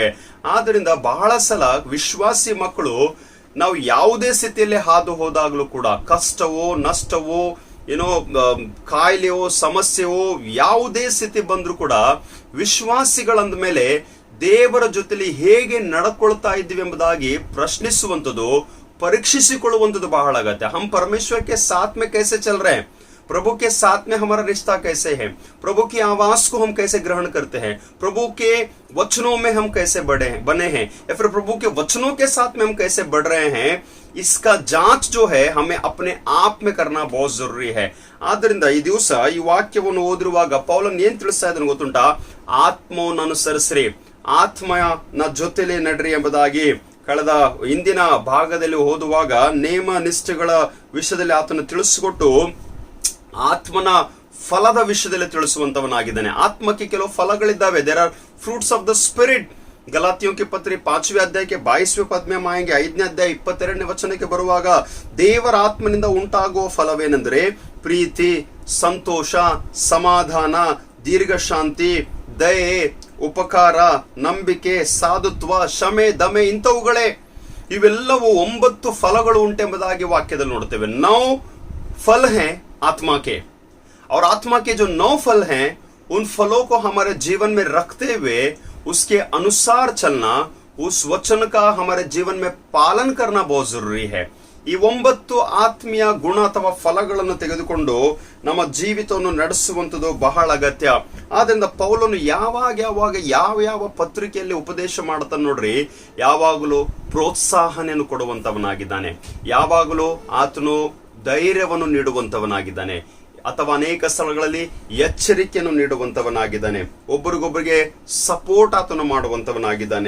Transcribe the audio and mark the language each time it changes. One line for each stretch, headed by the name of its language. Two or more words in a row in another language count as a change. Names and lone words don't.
Kannada: ಆದ್ರಿಂದ ಬಹಳ ಸಲ ವಿಶ್ವಾಸಿ ಮಕ್ಕಳು ನಾವು ಯಾವುದೇ ಸ್ಥಿತಿಯಲ್ಲಿ ಹಾದು ಹೋದಾಗಲೂ ಕೂಡ, ಕಷ್ಟವೋ ನಷ್ಟವೋ ಏನೋ ಕಾಯಿಲೆಯೋ ಸಮಸ್ಯೆಯೋ ಯಾವುದೇ ಸ್ಥಿತಿ ಬಂದ್ರೂ ಕೂಡ ವಿಶ್ವಾಸಿಗಳಂದ ಮೇಲೆ ದೇವರ ಜೊತೆಲಿ ಹೇಗೆ ನಡ್ಕೊಳ್ತಾ ಇದ್ದೀವಿ ಎಂಬುದಾಗಿ ಪ್ರಶ್ನಿಸುವಂಥದ್ದು, ಪರೀಕ್ಷಿಸಿಕೊಳ್ಳುವಂಥದ್ದು ಬಹಳ ಅಗತ್ಯ.
Hindi: ಹಮ್ परमेश्वर के साथ में कैसे चल रहे हैं, प्रभु के साथ में हमारा रिश्ता कैसे है, प्रभु की आवाज को हम कैसे ग्रहण करते हैं, प्रभु के वचनों में हम कैसे बने हैं, या फिर प्रभु के वचनों के साथ में हम कैसे बढ़ रहे हैं, इसका जांच जो है हमें अपने आप में करना बहुत जरूरी है.
Kannada: ಆದ್ದರಿಂದ ಈ ದಿವಸ ಈ ವಾಕ್ಯವನ್ನು ಓದಿರುವಾಗ ಪೌಲನ್ ಏನ್ ತಿಳಿಸ್ತಾ ಇದ್ದಾನೆ ಗೊತ್ತುಂಟಾ? ಆತ್ಮವನ್ನು ಅನುಸರಿಸ್ರಿ, ಆತ್ಮನ ಜೊತೆಲಿ ನಡ್ರಿ ಎಂಬುದಾಗಿ ಕಳೆದ ಇಂದಿನ ಭಾಗದಲ್ಲಿ ಓದುವಾಗ ನೇಮ ನಿಷ್ಠೆಗಳ ವಿಷಯದಲ್ಲಿ ಆತನು ತಿಳಿಸಿಕೊಟ್ಟು ಆತ್ಮನ ಫಲದ ವಿಷಯದಲ್ಲಿ ತಿಳಿಸುವಂತವನಾಗಿದ್ದಾನೆ. ಆತ್ಮಕ್ಕೆ ಕೆಲವು ಫಲಗಳಿದ್ದಾವೆ.
English: There are fruits of the spirit.
Hindi: ಗಲಾತಿಯೋं की पत्री 5वें अध्याय के 22वें पद में हम आएंगे.
Kannada: 5ನೇ ಅಧ್ಯಾಯ 22ನೇ ವಚನಕ್ಕೆ ಬರುವಾಗ ದೇವರ ಆತ್ಮನಿಂದ ಉಂಟಾಗುವ ಫಲವೇನೆಂದರೆ ಪ್ರೀತಿ, ಸಂತೋಷ, ಸಮಾಧಾನ, ದೀರ್ಘ ಶಾಂತಿ, ದಯೆ, ಉಪಕಾರ, ನಂಬಿಕೆ, ಸಾಧುತ್ವ, ಕ್ಷಮೆ, ದಮೆ ಇಂಥವುಗಳೇ. ಇವೆಲ್ಲವೂ 9 ಫಲಗಳು ಉಂಟೆಂಬುದಾಗಿ ವಾಕ್ಯದಲ್ಲಿ ನೋಡ್ತೇವೆ.
Hindi: 9 फल हैं आत्मा के, और आत्मा के जो 9 फल हैं उन फलों को हमारे जीवन में रखते हुए उसके अनुसार चलना, उस वचन का हमारे जीवन में पालन करना बहुत जरूरी है.
Kannada: ಈ 9 ಆತ್ಮೀಯ ಗುಣ ಅಥವಾ ಫಲಗಳನ್ನು ತೆಗೆದುಕೊಂಡು ನಮ್ಮ ಜೀವಿತವನ್ನು ನಡೆಸುವಂಥದ್ದು ಬಹಳ ಅಗತ್ಯ. ಆದ್ರಿಂದ ಪೌಲನು ಯಾವಾಗ ಯಾವ ಪತ್ರಿಕೆಯಲ್ಲಿ ಉಪದೇಶ ಮಾಡ್ತಾನೆ ನೋಡ್ರಿ, ಯಾವಾಗಲೂ ಪ್ರೋತ್ಸಾಹನೆಯನ್ನು ಕೊಡುವಂತವನಾಗಿದ್ದಾನೆ, ಯಾವಾಗಲೂ ಆತನು ಧೈರ್ಯವನ್ನು ನೀಡುವಂತವನಾಗಿದ್ದಾನೆ, ಅಥವಾ ಅನೇಕ ಸ್ಥಳಗಳಲ್ಲಿ ಎಚ್ಚರಿಕೆಯನ್ನು ನೀಡುವಂತವನಾಗಿದ್ದಾನೆ, ಒಬ್ಬರಿಗೊಬ್ಬರಿಗೆ ಸಪೋರ್ಟ್ ಆತನು ಮಾಡುವಂತವನಾಗಿದ್ದಾನೆ.